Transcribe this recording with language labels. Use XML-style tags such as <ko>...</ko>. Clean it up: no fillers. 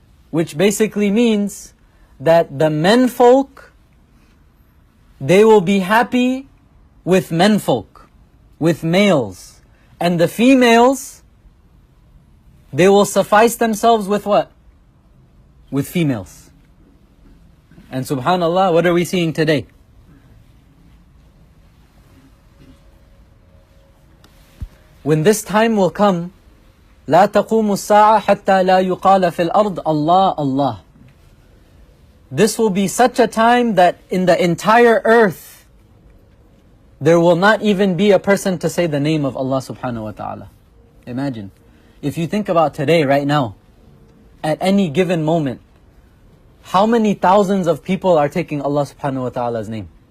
<en>Which basically means that the menfolk, they will be happy with menfolk, with males. And the females, they will suffice themselves with what? With females. And subhanallah, what are we seeing today? When this time will come,</en> <ar>لا تقوم الساعة حتى لا يقال في الأرض Allah, Allah.</ar> <en>This will be such a time that in the entire earth, there will not even be a person to say the name of Allah subhanahu wa ta'ala. Imagine. If you think about today, right now, at any given moment, how many thousands of people are taking Allah subhanahu wa ta'ala's name?</en>